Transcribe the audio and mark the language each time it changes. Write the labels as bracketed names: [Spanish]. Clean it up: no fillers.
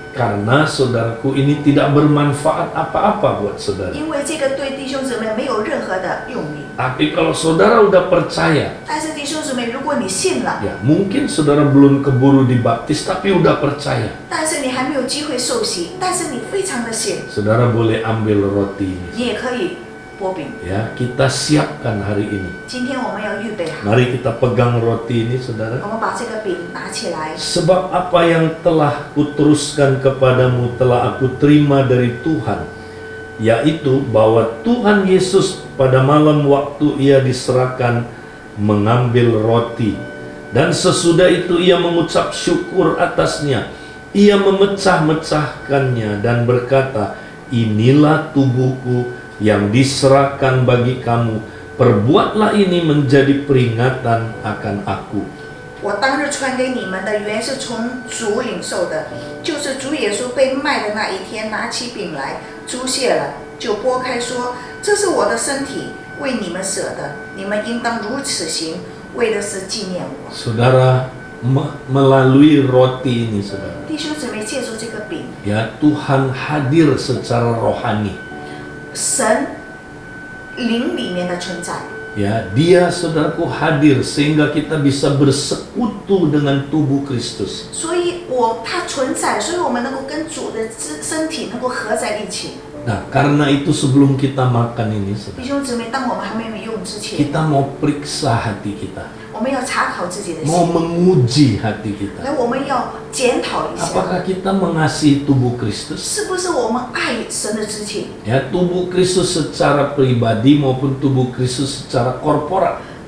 [Indonesian] Karena saudaraku ini tidak bermanfaat apa-apa buat saudara. [Chinese] 因为这个对弟兄姊妹没有任何的用意。 [Indonesian] Tapi kalau saudara udah percaya, [Chinese] 但是弟兄姊妹，如果你信了， [Indonesian] ya mungkin saudara belum keburu dibaptis tapi udah percaya. [Chinese] 但是你还没有机会受洗，但是你非常的信， [Indonesian] Saudara boleh ambil roti ini. [Chinese] 你也可以拨饼。 [Indonesian] Ya, kita siapkan hari ini. [Chinese] 今天我们要预备好， [Indonesian] Mari kita pegang roti ini, saudara. [Chinese] 我们把这个饼拿起来。 [Indonesian] Sebab apa yang telah kuteruskan kepadamu telah aku terima dari Tuhan, yaitu bahwa Tuhan Yesus pada malam waktu ia diserahkan mengambil roti, dan sesudah itu ia mengucap syukur atasnya, ia memecah-mecahkannya dan berkata, inilah tubuhku yang diserahkan bagi kamu, perbuatlah ini menjadi peringatan akan aku. [Chinese] 我当日传给你们的原是从主领受的，就是主耶稣被卖的那一天，拿起饼来，祝谢了，就拨开说：“这是我的身体，为你们舍的，你们应当如此行，为的是纪念我。” [Indonesian] Saudara, melalui roti ini, saudara, [Chinese] 弟兄姊妹，借助这个饼， [Indonesian] ya, Tuhan hadir secara rohani. [Chinese] 神灵里面的存在， [Indonesian] Ya, Dia, saudaraku, hadir sehingga kita bisa bersekutu dengan tubuh Kristus. [Chinese] 所以它存在，所以我们能够跟主的身体能够合在一起。 [Indonesian] Nah, karena itu sebelum kita makan ini, [Chinese] 弟 [Indonesian] saudara, [Chinese] 兄姊妹，当我们还没有用之前， [Indonesian] kita mau periksa hati kita, [Chinese] 我们要查考自己的 [Indonesian] mau [Chinese] 心， [Indonesian] menguji hati kita. [Chinese] 来，我们要检讨一下。 [Indonesian] Apakah kita mengasihi tubuh Kristus? [Chinese] 是不是我们爱神的肢体？ [Indonesian] Ya, tubuh Kristus secara pribadi maupun tubuh Kristus secara korporat.